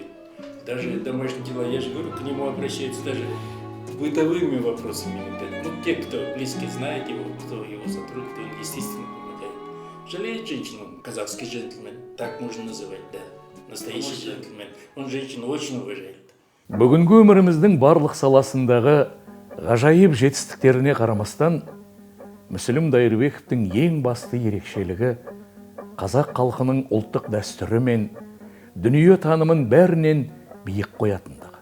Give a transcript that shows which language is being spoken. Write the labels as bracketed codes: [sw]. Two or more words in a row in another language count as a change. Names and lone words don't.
[ru] Даже домашние дела, я же говорю, к нему обращаются даже бытовыми вопросами. Ну, те, кто близко знает его, кто его сотрудник, он, естественно, помогает. Жалеет женщину, казахский джентльмен, так можно называть, да. Настоящий джентльмен. Он женщину очень уважает. [kk] Бүгінгі өміріміздің барлық саласындағы ғажайып жетістіктеріне қарамастан, Мүсілім Дайырбековтің ең басты ерекшелігі қазақ халқының ұлттық дәстүрі мен дүние танымын бәрінен биік қоятындығы.